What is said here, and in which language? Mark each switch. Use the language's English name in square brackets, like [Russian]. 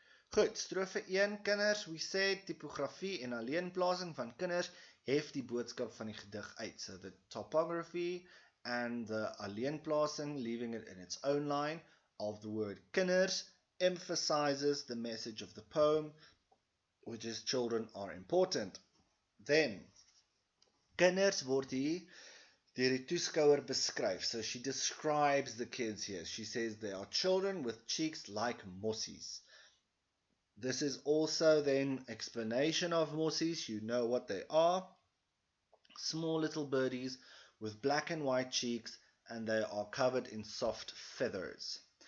[Afrikaans] Goed, strofe 1, kinders, [English] we said [Afrikaans] typografie en alleenplasing van kinders hef die boodskap van die gedig uit. [English] So the topography and the alleenplasing, leaving it in its own line of the word kinders, emphasizes the message of the poem, which is children are important. [Afrikaans] Then, kinders word hier deur die toeskouer beskryf. [English] So she describes the kids here. She says they are children with cheeks like mossies. This is also then explanation of mossies. You know what they are. Small little birdies with black and white cheeks, and they are covered in soft feathers.